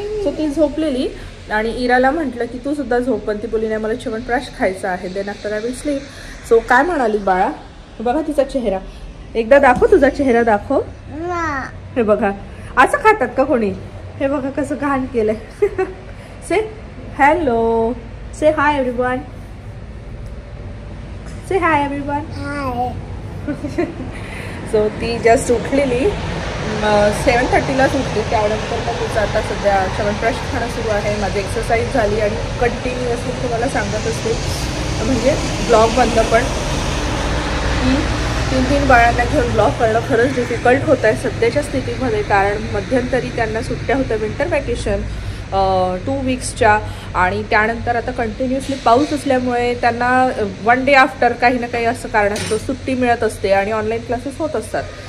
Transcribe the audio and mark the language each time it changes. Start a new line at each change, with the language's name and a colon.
Marathi: So ती झोपलेली आणि इराला म्हटलं की तू सुद्धा झोप, पण ती बोली नाही मला च्यवनप्राश खायचा आहे,
English: Then after I will sleep.
Marathi: So काय म्हणाली बाळा, बघा तिचा चेहरा एकदा दाखव, तुझा चेहरा दाखव। हे बघा असं खातात का कोणी, हे बघा कसं घाण केलंय।
English: Say hello, say hi everyone, say hi everyone.
Marathi: सो ती जस्ट उठलेली 7:30ला उठली, त्यानंतर मग तिचं आता सध्या च्यवनप्राश खाणं सुरू आहे। माझी एक्सरसाइज झाली आणि कंटिन्युअसली तुम्हाला सांगत असते म्हणजे ब्लॉगमधलं पण की 3 बाळांना घेऊन ब्लॉग करणं खरंच डिफिकल्ट होत आहे सध्याच्या स्थितीमध्ये, कारण मध्यंतरी त्यांना सुट्ट्या होत्या विंटर वॅकेशन 2 weeksच्या आणि त्यानंतर आता कंटिन्युअसली पाऊस असल्यामुळे त्यांना 1 day आफ्टर काही ना काही असं कारण असतं सुट्टी मिळत असते आणि ऑनलाईन क्लासेस होत असतात।